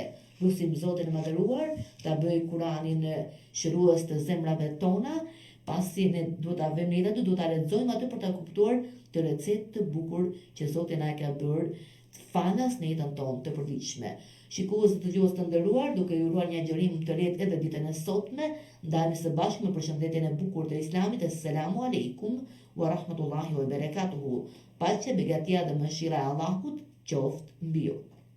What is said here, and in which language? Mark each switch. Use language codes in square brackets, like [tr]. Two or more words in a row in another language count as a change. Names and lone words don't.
[sq] Lutim Zotin e Madhëruar ta bëjë Kuranin shërues të zemrave tona, pasi ne duhet ta vëmë ne duhet ta lexojmë atë për ta kuptuar të recetë të bukur që Zoti na ka bërë falas në jetën tonë të përditshme. Shikues dhe dëgjues të nderuar, duke ju uruar një agjërim të lehtë edhe ditën e sotme, ndajmë së bashku me përshëndetjen e bukur të Islamit. [ar] السلام عليكم ورحمة الله وبركاته. [sq] Paqja, begatia dhe mëshira e Allahut qoftë mbi ju.